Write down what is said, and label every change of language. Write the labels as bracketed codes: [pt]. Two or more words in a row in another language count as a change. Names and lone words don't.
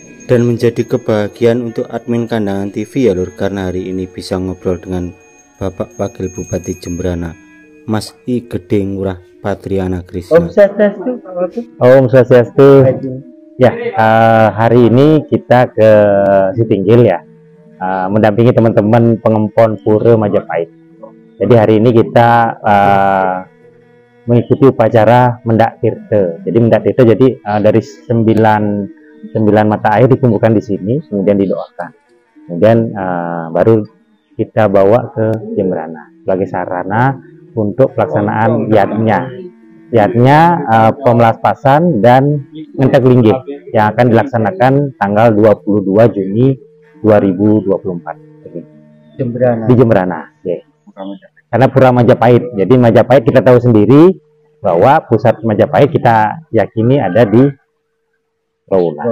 [id] Dan menjadi kebahagiaan untuk admin Kandangan TV ya Lur, karena hari ini bisa ngobrol dengan Bapak Wakil Bupati Jemberana, Mas I Gede Ngurah Patriana Krisna. [sa] Om Swastiastu. [id] Ya, hari ini kita ke Sitinggil ya, mendampingi teman-teman pengempon Pura Majapahit. Jadi hari ini kita mengikuti upacara Mendak Tirta. Jadi Mendak Tirta dari 9 mata air dikumpulkan di sini, kemudian didoakan. Kemudian baru kita bawa ke Jemberana sebagai sarana untuk pelaksanaan yadnya. Yadnya pemelaspasan dan [ban] ngentek linggih [id] yang akan dilaksanakan tanggal 22 Juni 2024 di Jemberana. Okay. Karena Pura Majapahit. Jadi Majapahit kita tahu sendiri bahwa pusat Majapahit kita yakini ada di Rowulan.